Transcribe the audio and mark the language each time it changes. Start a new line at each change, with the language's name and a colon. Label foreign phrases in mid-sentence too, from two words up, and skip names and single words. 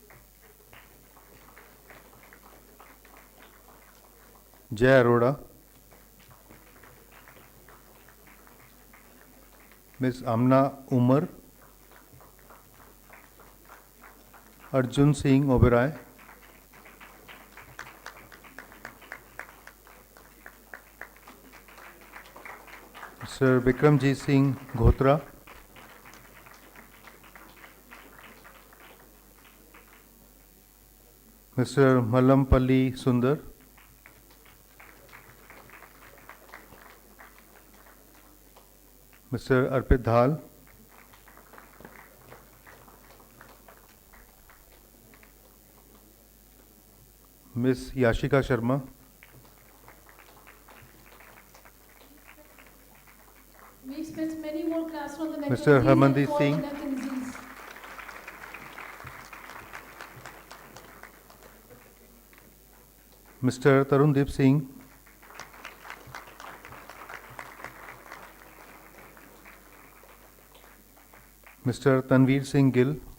English: Jay Arora. Ms. Amna Umar. Arjun Singh Oberoi. Mr. Vikramjit Singh Ghotra. Mr. Mallampalli Sundar. Mr. Arpit Dhal. Ms. Yashika Sharma. We expect many more classes from the Mr. Harmandeep Singh. Mr. Tarundeep Singh. Mr. Tanveer Singh Gill.